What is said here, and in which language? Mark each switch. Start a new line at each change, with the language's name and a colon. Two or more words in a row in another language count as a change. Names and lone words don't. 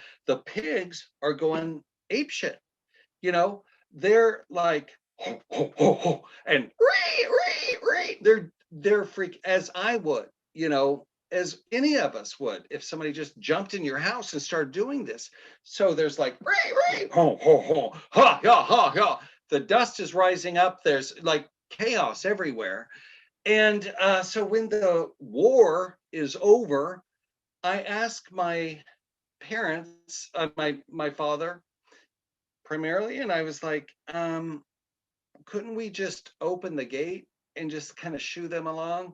English: The pigs are going ape shit. They're like, ho, ho, ho, ho, and they're freak as I would, as any of us would if somebody just jumped in your house and started doing this. So there's like, ho, ho, ho, ha, ha, ha, ha. The dust is rising up. There's like chaos everywhere. And so when the war is over, I ask my parents, my father primarily, and I was like, couldn't we just open the gate and just kind of shoo them along?